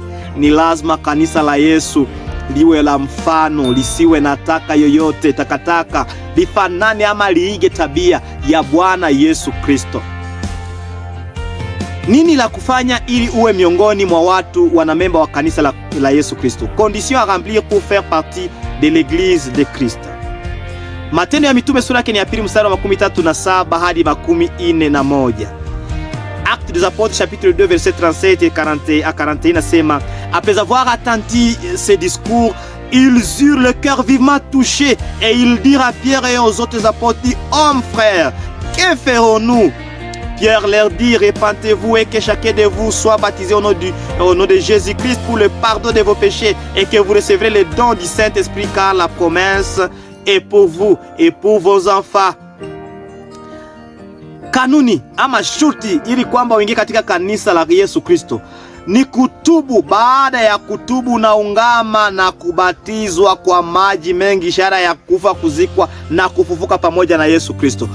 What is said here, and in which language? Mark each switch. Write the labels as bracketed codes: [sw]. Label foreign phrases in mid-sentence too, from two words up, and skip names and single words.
[sw] Ni lazima kanisa la Yesu liwe la mfano, lisiwe na taka yoyote, takataka, lifanane ama liige tabia ya Bwana Yesu Kristo. Nini la kufanya ili uwe miongoni mwa watu wanamemba wa kanisa la Yesu Kristo? [fr] Condition à remplir pour faire partie de l'église de Christ. [sw] Matendo ya Mitume sura yake ni ya 2 mstari wa 37 hadi 41. [fr] Actes des Apôtres chapitre 2 verset 37 et 40 à 41 nasema, après avoir attendu ces discours, ils eurent le cœur vivement touché et ils dirent à Pierre et aux autres apôtres, hommes frères, que ferons-nous? Pierre leur dit, repentez-vous et que chacun de vous soit baptisé au nom de Jésus-Christ pour le pardon de vos péchés, et que vous recevrez le don du Saint-Esprit, car la promesse est pour vous et pour vos enfants. [sw] Kanuni ama shurti ili kwamba uingie katika kanisa la Yesu Kristo ni kutubu. Baada ya kutubu na ungama na kubatizwa kwa maji mengi, ishara ya kufa, kuzikwa na kufufuka pamoja na Yesu Kristo.